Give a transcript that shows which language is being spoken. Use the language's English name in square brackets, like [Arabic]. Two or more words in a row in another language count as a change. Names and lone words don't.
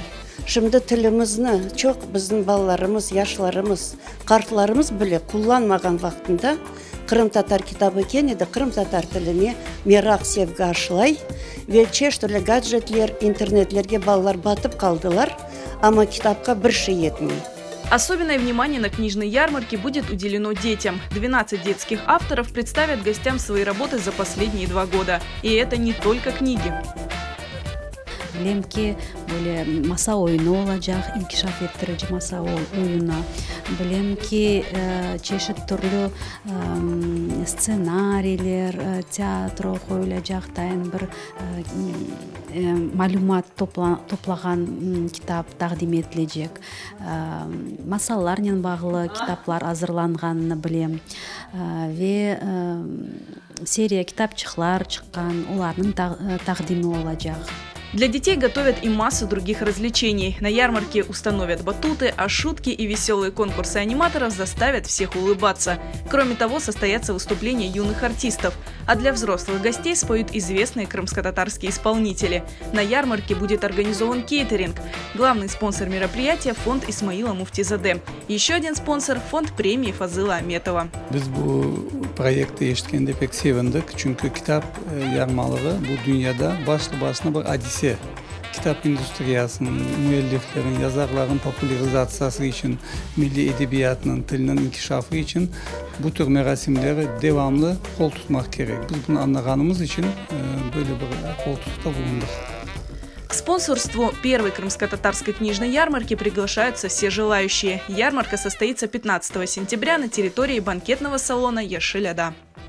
[Crimean Tatar] Şimdi tilimizni çok bizim ballarımız, yaşlarımız, kartlarımız bile kullanmagan vaktinde Kırım Tatar kitabı ekan edi, Kırım Tatar tiline merak sevgi aşılay ve çeşitli gadjetler, internetlerge ballar batıp kaldılar, ama kitapka bir şey yetmiyor. [Russian] Особенное внимание на книжной ярмарке будет уделено детям. 12 детских авторов представят гостям свои работы за последние 2 года. И это не только книги. [Crimean Tatar] Bilem ki böyle masa oyunu olacak, inkişaf ettirici masa oyunu. Bilem ki çeşit türlü ssenariler, tiyatro koyulacak, dayan bir malumat toplagan kitap takdim edilecek. Masallarla bağlı kitaplar hazırlanganını bilem. Ve seriya kitapçıklar çıkan, onların takdimi olacak. [Russian] Для детей готовят и массу других развлечений. На ярмарке установят батуты, а шутки и веселые конкурсы аниматоров заставят всех улыбаться. Кроме того, состоятся выступления юных артистов. А для взрослых гостей споют известные крымско-татарские исполнители. На ярмарке будет организован кейтеринг. Главный спонсор мероприятия – фонд Исмаила Муфтизаде. Еще один спонсор – фонд премии Фазыла Аметова. [Crimean Tatar] Biz bu proyekte eşliğinde pek sevindik. Çünkü kitap yarmalığı bu dünyada başlı başına bir hadise. Kitap endüstriyasının, müelliflerin, yazarların popülarizasyonu için, milli edebiyatının, tilinin inkişafı için bu tür merasimleri devamlı kol tutmak gerek. Biz bunu anladığımız için böyle bir kol tutukta bulunduk. [Russian] К спонсорству первой крымско-татарской книжной ярмарки приглашаются все желающие. Ярмарка состоится 15 сентября на территории банкетного салона Яшиляда.